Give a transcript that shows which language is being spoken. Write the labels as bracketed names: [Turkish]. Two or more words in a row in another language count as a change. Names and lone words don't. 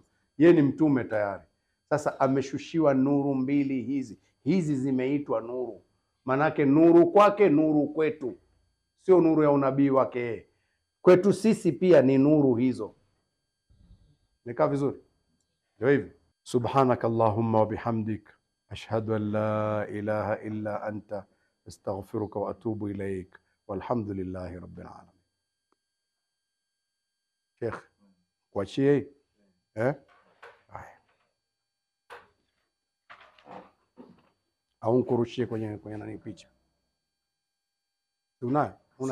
[Swahili] Yeye ni mtume tayari. Sasa ameshushiwa nuru mbili hizi zimeitwa nuru. Manake nuru kwake, nuru kwetu, sio nuru ya unabii wake yeye. Kwetu sisi pia ni nuru hizo. Nikaa vizuri? Ndio hivyo. [Arabic] سبحانك اللهم وبحمدك أشهد أن لا إله إلا أنت أستغفرك وأتوب إليك والحمد لله رب العالمين. [Swahili] Sheikh, kuachie haya au nkurushie kwenye nani picha? Unayo?